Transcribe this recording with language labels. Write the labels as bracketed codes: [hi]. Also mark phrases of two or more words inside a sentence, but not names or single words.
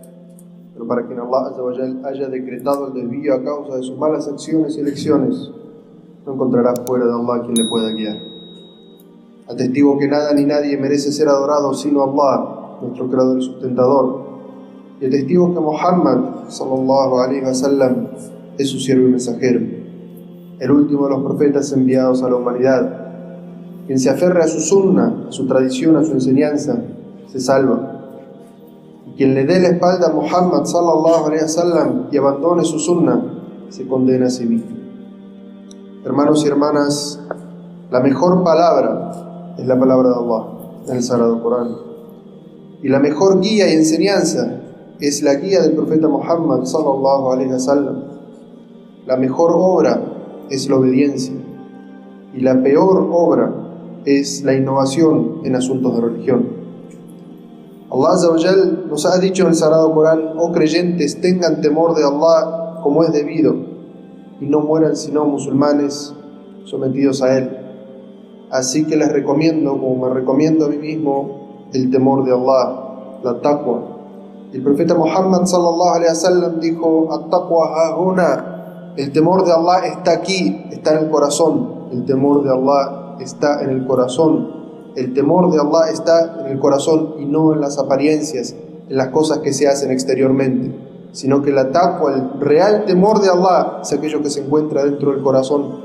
[es] Pero para quien Allah [ar] عز وجل [es] haya decretado el desvío a causa de sus malas acciones y elecciones, no encontrará fuera de Allah quien le pueda guiar. Atestigo que nada ni nadie merece ser adorado sino Allah, nuestro creador y sustentador. Y atestigo que Muhammad [ar] صلى الله عليه وسلم [es] es su siervo y mensajero, el último de los profetas enviados a la humanidad. Quien se aferre a su sunna, a su tradición, a su enseñanza, se salva. Y quien le dé la espalda a Muhammad [ar] صلى الله عليه وسلم [es] y abandone su sunna, se condena a sí mismo. Hermanos y hermanas, la mejor palabra es la palabra de Allah en el Sagrado Corán. Y la mejor guía y enseñanza es la guía del profeta Muhammad [ar] صلى الله عليه وسلم. [es] La mejor obra es la obediencia y la peor obra es la innovación en asuntos de religión. Allah [ar] عز وجل [es] nos ha dicho en el Sagrado Corán: oh creyentes, tengan temor de Allah como es debido y no mueran sino musulmanes sometidos a Él. Así que les recomiendo, como me recomiendo a mí mismo, el temor de Allah, la taqwa. El profeta Muhammad [ar] صلى الله عليه وسلم [es] dijo: [ar] التقوى ها هنا. [es] El temor de Allah está aquí, está en el corazón. El temor de Allah está en el corazón. El temor de Allah está en el corazón y no en las apariencias, en las cosas que se hacen exteriormente, sino que la taqwa, el real temor de Allah, es aquello que se encuentra dentro del corazón.